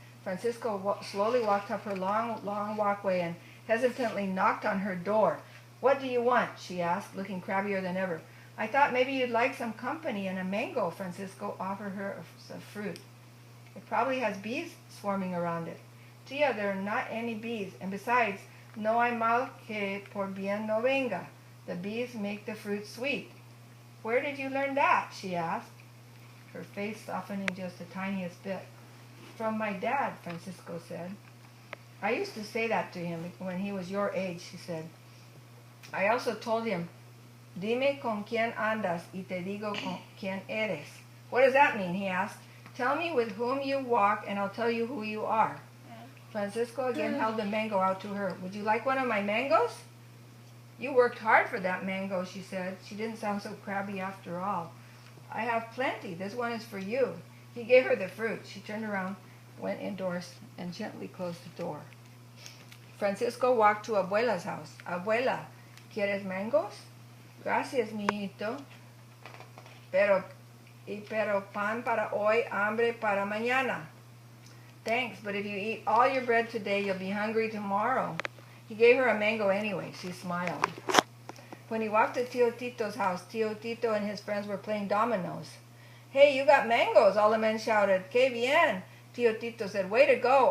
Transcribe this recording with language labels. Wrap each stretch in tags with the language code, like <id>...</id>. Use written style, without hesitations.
<en>Francisco slowly walked up her long walkway and hesitantly knocked on her door. "What do you want?" she asked, looking crabbier than ever. "I thought maybe you'd like some company and a mango." Francisco offered her a fruit. "It probably has bees swarming around it." "Tia, there are not any bees. And besides,</en> <es>no hay mal que por bien no venga.</es> <en>The bees make the fruit sweet." "Where did you learn that?" she asked, her face softening just the tiniest bit. "From my dad," Francisco said. "I used to say that to him when he was your age," she said. "I also told him,</en> <es>dime con quién andas y te digo con quién eres."</es> <en>"What does that mean?" he asked. "Tell me with whom you walk and I'll tell you who you are." Francisco again held the mango out to her. "Would you like one of my mangoes?" "You worked hard for that mango," she said. She didn't sound so crabby after all. "I have plenty. This one is for you." He gave her the fruit. She turned around, went indoors, and gently closed the door. Francisco walked to Abuela's house.</en> <es>"Abuela, ¿quieres mangos?" "Gracias, mijito. Pero pan para hoy, hambre para mañana."</es> <en>"Thanks, but if you eat all your bread today, you'll be hungry tomorrow." He gave her a mango anyway. She smiled. When he walked to Tio Tito's house, Tio Tito and his friends were playing dominoes. "Hey, you got mangoes!" all the men shouted.</en> <es>"Que bien!"</es> <en>Tio Tito said, "Way to go!</en>